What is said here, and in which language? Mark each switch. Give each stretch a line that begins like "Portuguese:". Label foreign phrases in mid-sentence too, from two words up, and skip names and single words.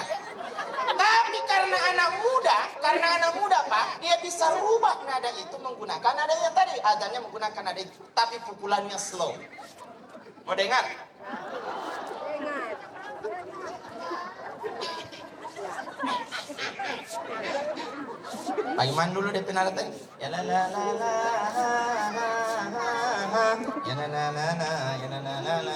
Indonesian: Tapi karena anak muda Pak, dia bisa rubah nada itu menggunakan nada yang tadi. Adanya menggunakan nada itu, tapi pukulannya slow. Mau dengar? Bagaimana dulu DP nada tadi? Ya la la la la ya la la la la ya la la la la.